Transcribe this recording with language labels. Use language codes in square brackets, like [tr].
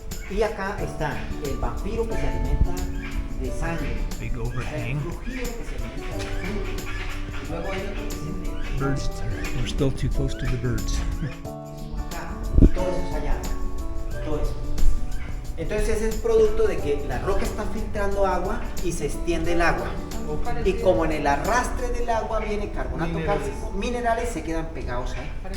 [es] Y acá está el vampiro que se alimenta de sangre. [en] Big overhang. [es] El crujido que se alimenta de sangre. Y luego hay otro que se alimenta. [en] Birds, we're still too close to the birds. [es] Acá, y todo eso es allá. Todo eso. Entonces ese es producto de que la roca está filtrando agua y se extiende el agua. Y como en el arrastre del agua viene carbonato cálcico, minerales se quedan pegados ahí.